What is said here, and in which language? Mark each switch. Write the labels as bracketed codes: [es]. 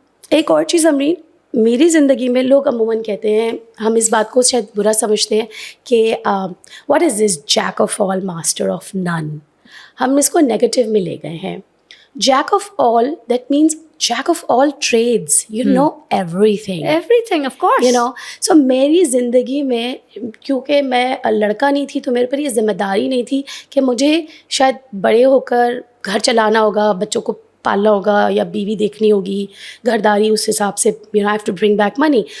[ur] ایک اور چیز امرین, میری زندگی میں لوگ عموماً کہتے ہیں, ہم اس بات کو شاید برا سمجھتے ہیں کہ [en] what is this jack of all master of none. [ur] ہم اس کو نیگیٹو میں لے گئے ہیں. [en] Jack of all, that means jack of all trades. You know everything. Everything, of course. [ur] So میری زندگی میں کیونکہ میں لڑکا نہیں تھی تو میرے پر یہ ذمہ داری نہیں تھی کہ مجھے شاید بڑے ہو کر گھر چلانا ہوگا, بچوں کو پالنا ہوگا یا بیوی دیکھنی ہوگی, گھرداری اس حساب سے [en] I have to bring back money.